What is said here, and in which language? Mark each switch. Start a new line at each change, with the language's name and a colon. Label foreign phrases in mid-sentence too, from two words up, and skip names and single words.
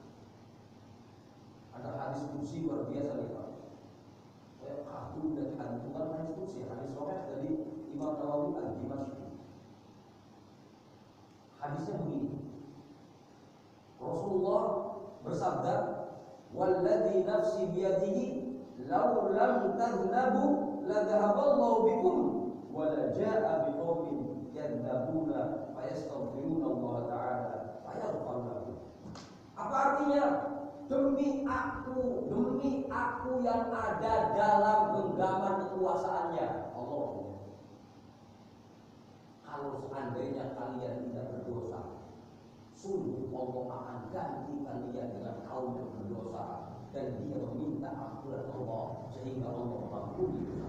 Indonesian: Ada hadis qudsi luar biasa nih Pak. Saya kagum dari hadis, bukan hadis qudsi, hadis sahih dari Imam Nawawi Al-Dimashqi. Hadisnya begini. Rasulullah bersabda,
Arabic: "والذي نفسي بيده لو لم تذنبوا لذهب الله بكم ولجاء بقوم يذنبون فيستغفرون الله تعالى فيغفر لهم."
Indonesian: Apa artinya? Demi aku yang ada dalam genggaman kekuasaannya Allah. Kalau seandainya kalian tidak berdosa, sungguh Allah akan ganti kalian dengan kaum yang berdosa, dan dia meminta ampunan Allah sehingga Allah mengampuni.